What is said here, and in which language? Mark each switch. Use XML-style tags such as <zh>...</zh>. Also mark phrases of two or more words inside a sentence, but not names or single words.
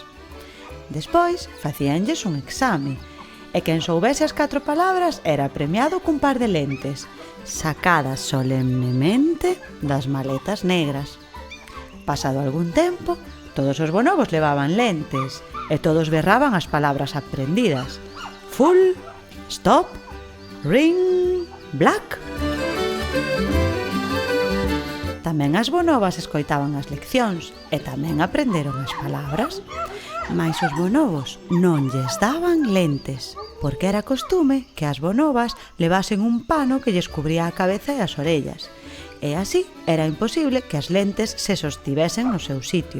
<gl>Despois facíanlles un exame, e quen soubese as 4 palabras era premiado cun par de lentes, sacadas solemnemente das maletas negras. Pasado algún tempo, todos os bonobos levaban lentes e todos berraban as palabras aprendidas.</gl> <en>Full, stop, ring, black.</en> <gl>Tamén as bonobas escoitaban as leccións e tamén aprenderon as palabras. Mais os bonobos non lles daban lentes, porque era costume que as bonobas levasen un pano que lles cubría a cabeza e as orellas, e así era imposible que as lentes se sostivesen no seu sitio.</gl>